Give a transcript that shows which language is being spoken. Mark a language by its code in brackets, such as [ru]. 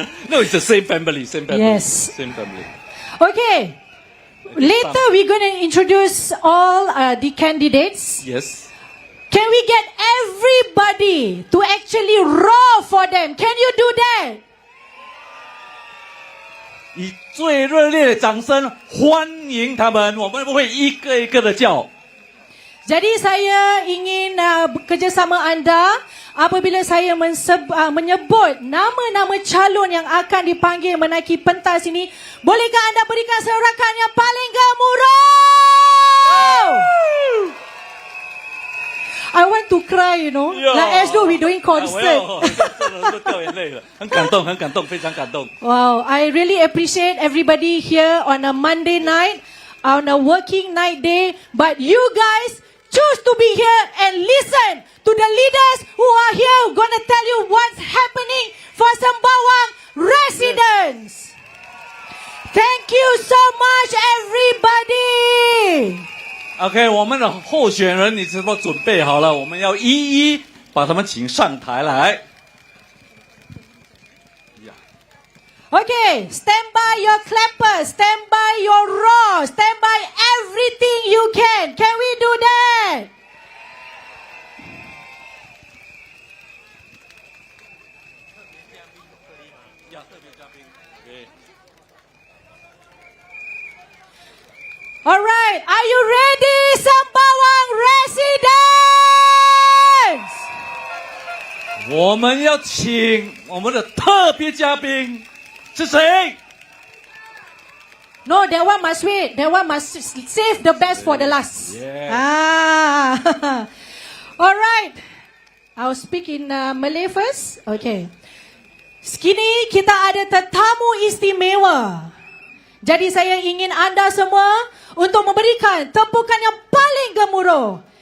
[en] No, it's the same family, same family. Yes. Same family. Okay. Later we're going to introduce all the candidates. Yes. Can we get everybody to actually roar for them? Can you do that? [zh] 以最热烈的掌声欢迎他们，我们会一个一个的叫。 [ms] Jadi saya ingin bekerjasama anda apabila saya menyebut nama-nama calon yang akan dipanggil menaiki pentas ini. Bolehkah anda berikan sorakan yang paling gemuruh? [en] I want to cry, like as though we're doing concert. [zh] 都掉眼泪了，很感动，很感动，非常感动。 [en] Wow, I really appreciate everybody here on a Monday night, on a working night day. But you guys choose to be here and listen to the leaders who are here, gonna tell you what's happening for Sembawang residents. Thank you so much, everybody. [zh] OK， 我们的候选人你是否准备好了？我们要一一把他们请上台来。 [en] Okay, stand by your clappers, stand by your roar, stand by everything you can. Can we do that? All right, are you ready, Sembawang residents? [zh] 我们要请我们的特别嘉宾是谁？ [en] No, that one must wait. That one must save the best for the last. Yeah. Ah. All right. I'll speak in Malay first. [ms] Okay. Sekini kita ada tetamu istimewa. Jadi saya ingin anda semua untuk memberikan tepukan yang paling gemuruh.